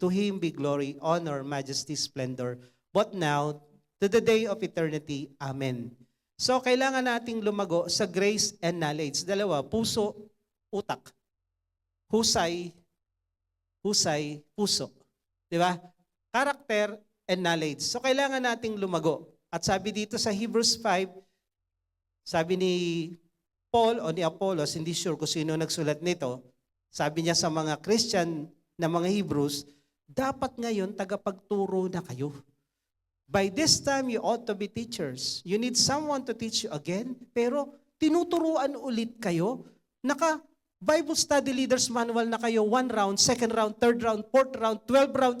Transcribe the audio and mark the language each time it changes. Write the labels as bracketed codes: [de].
[en] To Him be glory, honor, majesty, splendor, but now, to the day of eternity. [tl] Amen. So, kailangan nating lumago sa [en] grace and knowledge. [tl] Dalawa, puso, utak. Husay, puso. Di ba? [en] Character and knowledge. [tl] So, kailangan nating lumago. At sabi dito sa Hebrews 5, sabi ni Paul o ni Apollos, hindi sure kung sino nagsulat nito, sabi niya sa mga Christian na mga Hebrews, dapat ngayon tagapagturo na kayo. [en] By this time, you ought to be teachers. You need someone to teach you again, [tl] pero tinuturuan ulit kayo. [en] Bible Study Leaders Manual [tl] na kayo, [en] 1 round, 2nd round, 3rd round, 4th round, 12 round.